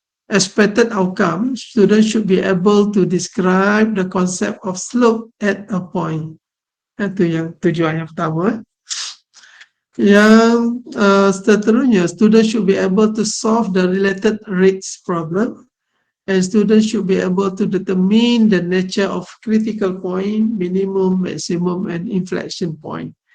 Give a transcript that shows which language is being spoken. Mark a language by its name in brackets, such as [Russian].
[English] Expected outcome, students should be able to describe the concept of slope at a point. [Malay] Itu yang tujuan yang pertama. Yang seterusnya, [English] students should be able to solve the related rates problem, and students should be able to determine the nature of critical point, minimum, maximum and inflection point.